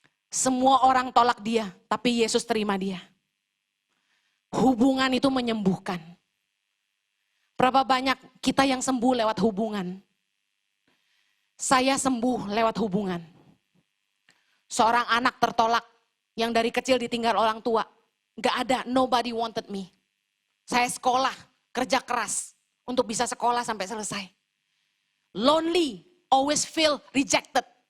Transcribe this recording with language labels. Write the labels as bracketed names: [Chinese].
[Indonesian] Semua orang tolak dia, tapi Yesus terima dia. Hubungan itu menyembuhkan. Berapa banyak kita yang sembuh lewat hubungan? Saya sembuh lewat hubungan. Seorang anak tertolak yang dari kecil ditinggal orang tua. Gak ada, [English] nobody wanted me. [Indonesian] Saya sekolah, kerja keras untuk bisa sekolah sampai selesai. [English] Lonely, always feel rejected.